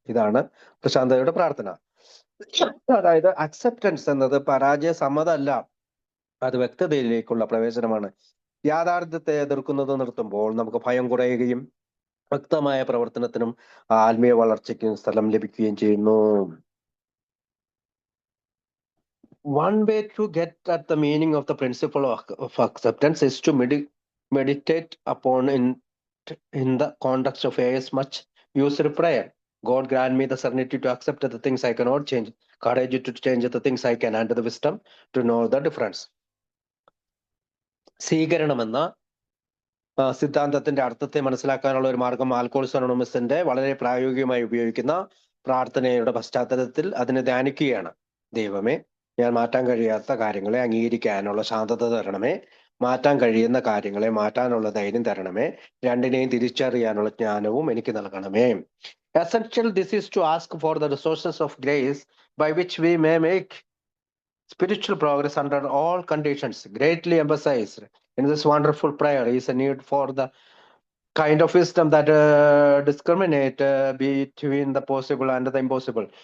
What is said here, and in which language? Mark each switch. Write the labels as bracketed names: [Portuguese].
[Malayalam] ഇതാണ് പ്രശാന്തയുടെ പ്രാർത്ഥന. അതായത് അക്സെപ്റ്റൻസ് എന്നത് പരാജയ സമ്മതമല്ല, അത് വ്യക്തതയിലേക്കുള്ള പ്രവേശനമാണ്. യാഥാർത്ഥ്യത്തെ എതിർക്കുന്നത് നിർത്തുമ്പോൾ നമുക്ക് ഭയം കുറയുകയും വ്യക്തമായ പ്രവർത്തനത്തിനും ആത്മീയ വളർച്ചയ്ക്കും സ്ഥലം ലഭിക്കുകയും ചെയ്യുന്നു. [English] One way to get at the meaning of the principle of acceptance is to meditate upon in the context of AS much used prayer. God grant me the serenity to accept the things I cannot change, courage to change the things I can, and the wisdom to know the difference. [Malayalam] സ്വീകരണമെന്ന സിദ്ധാന്തത്തിന്റെ അർത്ഥത്തെ മനസ്സിലാക്കാനുള്ള ഒരു മാർഗം ആൽക്കോഹോളിക്സ് അനോണിമസിന്റെ വളരെ പ്രായോഗികമായി ഉപയോഗിക്കുന്ന പ്രാർത്ഥനയുടെ പശ്ചാത്തലത്തിൽ അതിനെ ധ്യാനിക്കുകയാണ്. ദൈവമേ, ഞാൻ മാറ്റാൻ കഴിയാത്ത കാര്യങ്ങളെ അംഗീകരിക്കാനുള്ള ശാന്തത തരണമേ, മാറ്റാൻ കഴിയുന്ന കാര്യങ്ങളെ മാറ്റാനുള്ള ധൈര്യം തരണമേ, രണ്ടിനെയും തിരിച്ചറിയാനുള്ള ജ്ഞാനവും എനിക്ക് നൽകണമേ. [English] Essential this is to ask for the resources of grace by which we may make spiritual progress under all conditions. Greatly emphasized in this wonderful prayer is a need for the kind of wisdom that discriminate between the possible and the impossible.